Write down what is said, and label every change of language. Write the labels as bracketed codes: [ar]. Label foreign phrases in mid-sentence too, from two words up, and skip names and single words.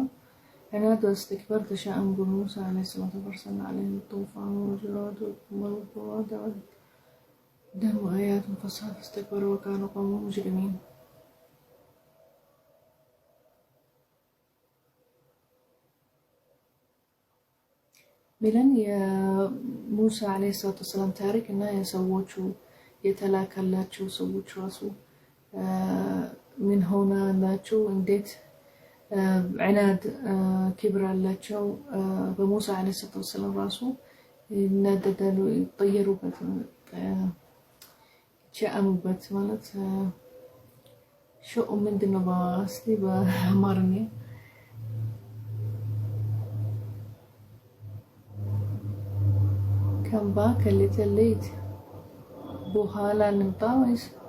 [ar] عناد واستكبار تشاءم موسى عليه الصلاة والسلام عليه الطوفان والجراد والبراد والدم آيات مفصلة فاستكبروا وكانوا قوما مجرمين። [am] ሚለን የሙሳ [ar] عليه الصلاة والسلام [am] ታሪክ እና የሰዎቹ የተላከላቸው ሰዎች ራሱ ምን ሆነላቸው እንዴት [ar] عناد كبر [am] አላቸው። በሙሳ [ar] عليه الصلاة والسلام [am] ራሱ ይናደዳሉ፣ ይጠየሩበት ቻአሙበት ማለት ሾው ምንድነው ባስቲ በአማርኛ [en] come back little late [am] በኋላ እንምጣ ወይስ